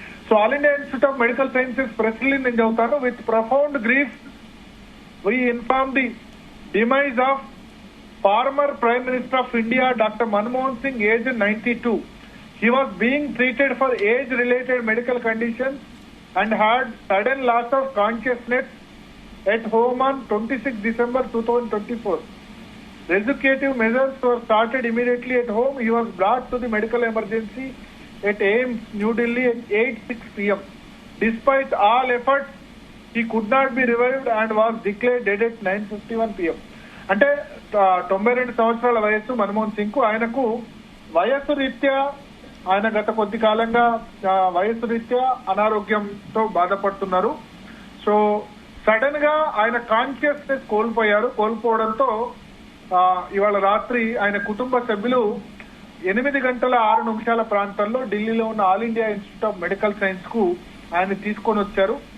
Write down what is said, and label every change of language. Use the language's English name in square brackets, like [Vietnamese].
[Telugu] So all India institute of medical sciences press release నేను చదువుతాను. [English] With profound grief we inform the demise of former Prime Minister of India, Dr. Manmohan Singh, aged 92. He was being treated for age-related medical conditions and had sudden loss of consciousness at home on 26 December 2024. Resuscitative measures were started immediately at home. He was brought to the medical emergency at AIMS, New Delhi at 8:06 p.m. Despite all efforts, he could not be revived and was declared dead at 9:51 p.m. [Telugu] అంటే 92 సంవత్సరాల వయస్సు మన్మోహన్ సింగ్ కు. ఆయనకు వయస్సు రీత్యా ఆయన గత కొద్ది కాలంగా వయస్సు రీత్యా అనారోగ్యంతో బాధపడుతున్నారు. సో సడన్ గా ఆయన కాన్షియస్నెస్ కోల్పోవడంతో ఇవాళ రాత్రి ఆయన కుటుంబ సభ్యులు 8:06 ప్రాంతంలో ఢిల్లీలో ఉన్న all India institute of medical science కు ఆయన తీసుకొని వచ్చారు.